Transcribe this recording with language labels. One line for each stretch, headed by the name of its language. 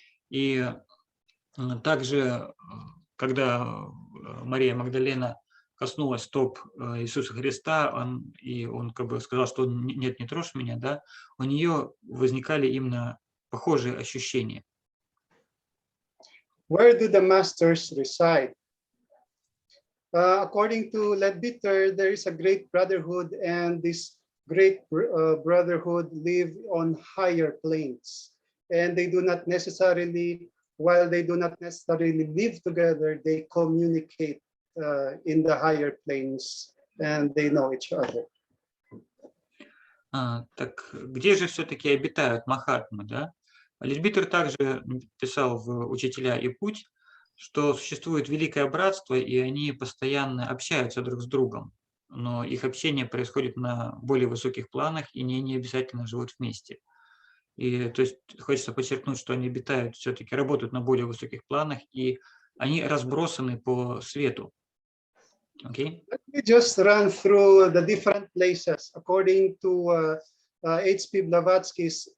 Russian: И также, когда Мария Магдалена коснулась стоп Иисуса Христа, он как бы сказал, что нет, не трожь меня, да, у нее возникали именно похожие ощущения.
English: Where do the masters reside? According to Leadbeater, there is a great brotherhood, and this great brotherhood live on higher planes, and they do not necessarily, while they do not necessarily live together, they communicate in the higher planes, and they know each other.
Russian: Так где же все-таки обитают Махатмы, да? Лидбеттер также писал в «Учителя и путь», что существует великое братство, и они постоянно общаются друг с другом, но их общение происходит на более высоких планах, и не обязательно живут вместе. И то есть хочется подчеркнуть, что они обитают, все-таки работают на более высоких планах, и они разбросаны по свету.
English: Okay? Let me just run through the different places according to H.P.Blavatsky.